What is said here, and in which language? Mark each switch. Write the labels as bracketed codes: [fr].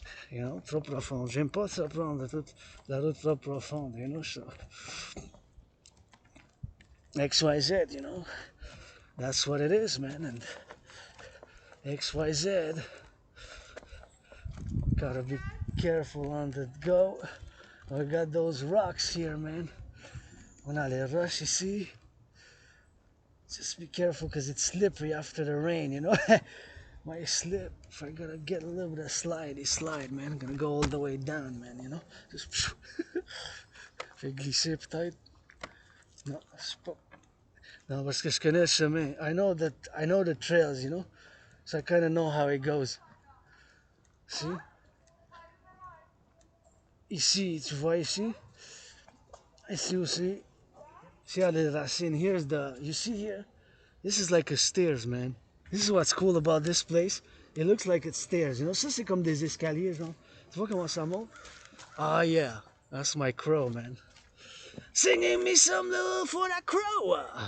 [en] You know, [fr] trop profonde. J'aime pas ça prendre toute la route trop profonde, [en] you know, so. XYZ, you know, that's what it is, man, and XYZ, gotta be careful on the go. We got those rocks here, man. [fr] On a les roches ici. [en] Just be careful because it's slippery after the rain, you know. Might slip if I gotta get a little bit of slide, man. I'm gonna go all the way down, man, you know. [fr] Just je vais glisser peut-être. Non, c'est pas. Non, parce que je connais le chemin. [en] I know the trails, you know. So I kind of know how it goes. See? [fr] Ici, tu vois ici? Ici aussi. [en] See how the racine, here's the, you see here? This is like a stairs, man. This is what's cool about this place. It looks like it's stairs, you know. [fr] Ça, c'est comme des escaliers, genre. Tu vois comment ça monte? [en] Ah, yeah. That's my crow, man. Singing me some little for that crow.